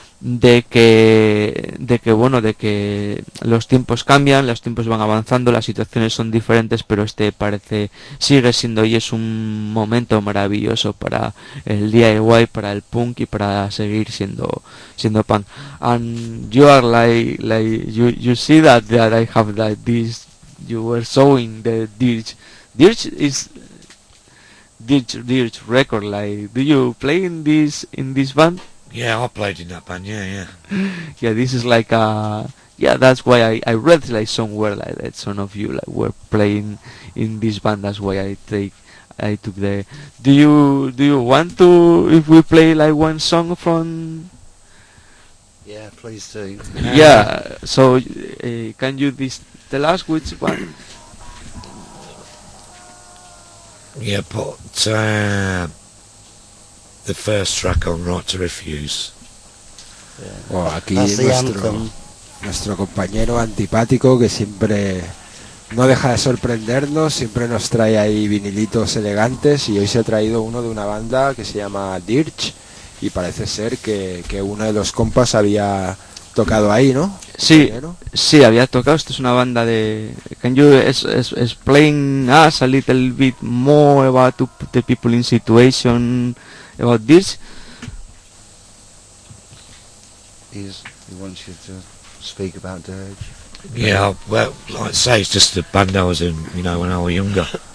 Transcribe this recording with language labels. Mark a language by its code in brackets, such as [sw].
[es] de que bueno, de que los tiempos cambian, los tiempos van avanzando, las situaciones son diferentes, pero este parece, sigue siendo y es un momento maravilloso para el DIY, para el punk y para seguir siendo punk. [en] And you are like you see that I have that this, you were showing the Dirge record, like, do you play in this band? Yeah, I played in that band, yeah. Yeah, this is like a... Yeah, that's why I read like somewhere like that some of you like were playing in this band, that's why I took the... Do you want to, if we play like one song from... Yeah, please do. Yeah, so can you tell us which one? Yeah, put the first track on Right to Refuse. Yeah. [es] Oh, aquí nuestro compañero antipático que siempre no deja de sorprendernos, siempre nos trae ahí vinilitos elegantes y hoy se ha traído uno de una banda que se llama Dirge y parece ser que uno de los compas había tocado ahí, ¿no? Sí, sí, había tocado. Esto es una banda de... [en] Can you explain us a little bit more about the people in situation about this? He wants you to speak about Dirge. Yeah, well, like I say, it's just the band I was in, you know, when I was younger.